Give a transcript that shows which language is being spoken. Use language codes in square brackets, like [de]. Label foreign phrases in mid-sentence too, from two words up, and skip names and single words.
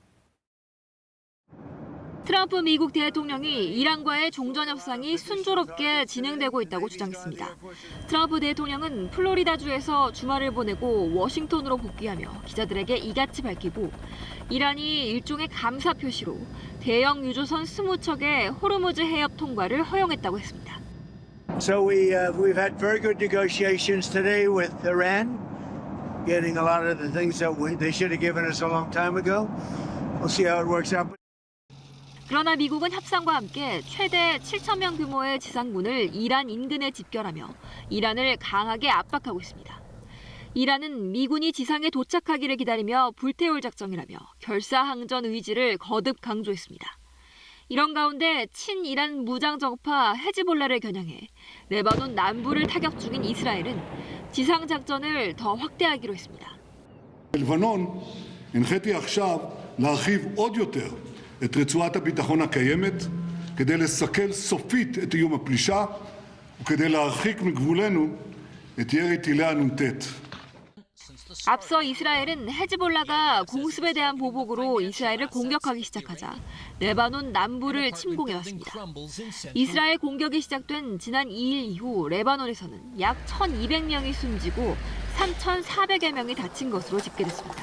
[ko] 트럼프 미국 대통령이 이란과의 종전 협상이 순조롭게 진행되고 있다고 주장했습니다. 트럼프 대통령은 플로리다주에서 주말을 보내고 워싱턴으로 복귀하며 기자들에게 이같이 밝히고 이란이 일종의 감사 표시로 대형 유조선 20척의 호르무즈 해협 통과를 허용했다고 했습니다. [en] So we've had very good negotiations today with Iran, getting a lot of the things that they should have given us a long time ago. We'll see how it works out. [ko] 그러나 미국은 협상과 함께 최대 7,000명 규모의 지상군을 이란 인근에 집결하며 이란을 강하게 압박하고 있습니다. 이란은 미군이 지상에 도착하기를 기다리며 불태울 작정이라며 결사항전 의지를 거듭 강조했습니다. 이런 가운데 친이란 무장정파 헤즈볼라를 겨냥해 레바논 남부를 타격 중인 이스라엘은 지상작전을 더 확대하기로 했습니다. [he] בלבנון הנחיתי עכשיו להרחיב עוד יותר את רצועת הביטחון הקיימת כדי לסכל סופית את איום הפלישה וכדי להרחיק מגבולנו את ירי טילי הנ"ט. [ko] 앞서 이스라엘은 헤즈볼라가 공습에 대한 보복으로 이스라엘을 공격하기 시작하자 레바논 남부를 침공해왔습니다. 이스라엘 공격이 시작된 지난 2일 이후 레바논에서는 약 1,200명이 숨지고 3,400여 명이 다친 것으로 집계됐습니다.